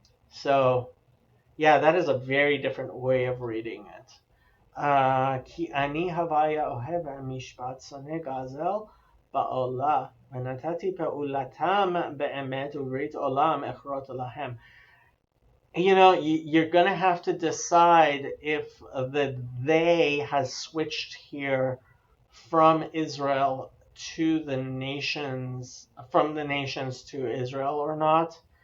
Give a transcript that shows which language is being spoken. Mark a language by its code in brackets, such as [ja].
[en] So, yeah, that is a very different way of reading it. [he] כי אני הוויה אוהב המשפט שונא גזל בעולה ונתתי פעולתם באמת וברית עולם אכרות להם. [en] You're going to have to decide if the they has switched here from Israel to the nations, from the nations to Israel or not.